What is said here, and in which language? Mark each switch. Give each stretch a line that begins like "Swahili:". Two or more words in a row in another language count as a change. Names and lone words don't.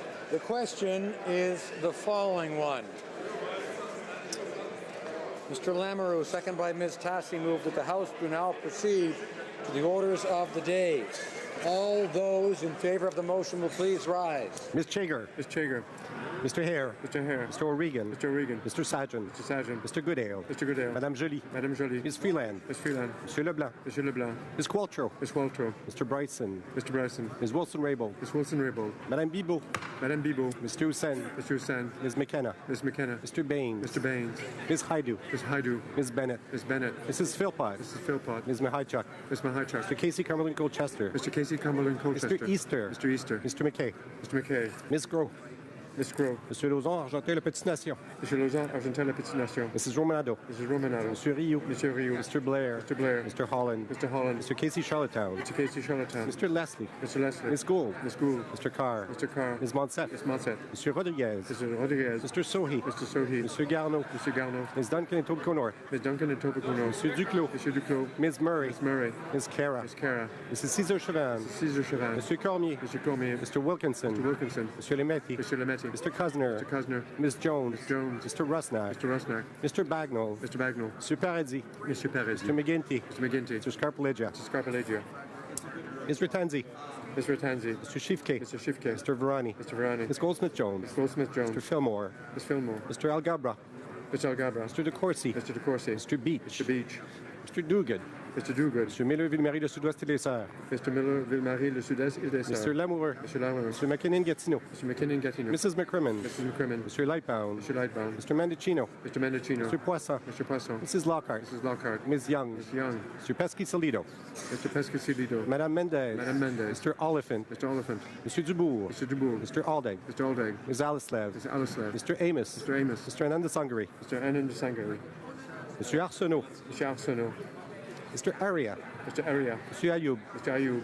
English: The question is the following one. Mr. Lamoureux, second by Ms. Tassi, moved that the House do now proceed to the orders of the day. All those in favor of the motion will please rise. Ms. Chager. Ms. Chager. Mr. Hare. Mr. Hare. Mr. O'Regan. Mr. O'Regan. Mr. Sargent. Mr. Sargent. Mr. Goodale. Mr. Goodale. Madame Joly. Madame Joly. Ms. Freeland. Ms. Freeland. Monsieur Leblanc. Monsieur Leblanc. Ms. Qualtrough. Ms. Qualtrough. Mr. Bryson. Mr. Bryson. Ms. Wilson-Raybould. Ms. Wilson-Raybould. Madame Bibeau. Madame Bibeau. Mr. Hussain. Mr. Hussain. Ms. McKenna. Ms. McKenna. Mr. Baines. Mr. Baines. Ms. Haidu. Ms. Haidu. Ms. Bennett. Ms. Bennett. Mrs. Philpott. Mrs. Philpott. Ms. Mahichuk. Ms. Mahichuk. Mr. Casey Cumberland Colchester. Mr. Casey Cumberland Colchester. Mr. Easter. Mr. Easter. Mr. McKay. Mr. McKay. Ms. Gros. Ms. Gros. Monsieur Lauzon, Argentin, La Petite Nation. Monsieur Lauzon, Argentin, La Petite Nation. Mrs. Romanado. Mrs. Romanado. Monsieur Rioux. Monsieur Rioux. Mr. Blair. Mr. Blair. Mr. Holland. Mr. Holland. Mr. Casey Charlottetown. Mr. Casey Charlottetown. Mr. Leslie. Mr. Leslie. Ms. Gould. Ms. Gould. Mr. Carr. Mr. Carr. Ms. Monset. Ms. Monset. Monsieur Rodriguez. Mr. Rodriguez. Mr. Sohi. Mr. Sohi. Monsieur Garneau. Mr. Garneau. Ms. Duncan and Tobico North. Ms. Duncan and Tobico North. Monsieur Duclos. Monsieur Duclos. Ms. Murray. Ms. Murray. Ms. Cara. Ms. Cara. Mrs. Cesar Chavan. Cesar Chavan. Monsieur Cormier. Monsieur Cormier. Mr. Wilkinson. Mr. Wilkinson. Monsieur Lemetti. Monsieur Lemetti. Mr. Cosner. Mr. Cosner. Ms. Jones. Ms. Jones. Mr. Rusnak. Mr. Rusnak. Mr. Bagnall. Mr. Bagnall. Monsieur Paradis. Monsieur Paradis. Mr. McGinty. Mr. McGinty. Mr. Scarpaleggia. Mr. Scarpaleggia. Ms. Ratanzi. Ms. Ratanzi. Mr. Shifke. Mr. Shifke. Mr. Varani. Mr. Varani. Ms. Goldsmith-Jones. Ms. Goldsmith-Jones. Mr. Fillmore. Ms. Fillmore. Mr. Algabra. Mr. Algabra. Mr. DeCourcy. Mr. DeCourcy. Mr. Beach. Mr. Beach. Mr. Duguid. Mr. Duguid. Mr. Miller-Ville-Marie, le Sud-Ouest et les Sœurs. Mr. Miller, Ville-Marie, le Sud-Est et des Sœurs. Mr. Lamoureux. Mr. Lamoureux. Mr. McKinnon-Gatineau. Mr. McKinnon-Gatineau. Mrs. McCrimmon. Mrs. McCrimmon. Mr. Lightbound. Mr. Lightbound. Mr. Mendicino. Mr. Mendicino. Mr. Poisson. Mr. Poisson. Mrs. Lockhart. Mrs. Lockhart. Ms. Young. Ms. Young. Mr. Pesky-Salido. Mr. Pescasilido. Madame Mendez. Madame Mendez. Mr. Oliphant. Mr. Oliphant. Mr. Dubourg. Mr. Dubourg. Mr. Aldag. Mr. Aldag. Ms. Alislev. Mr. Alislev. Mr. Amos. Mr. Amos. Mr. Ananda-Sangari. Mr. Anand-Sangari. Mr. Arsenault. Mr. Arsenault. Mr. Aria. Mr. Aria. Mr. Ayoub. Mr. Ayoub.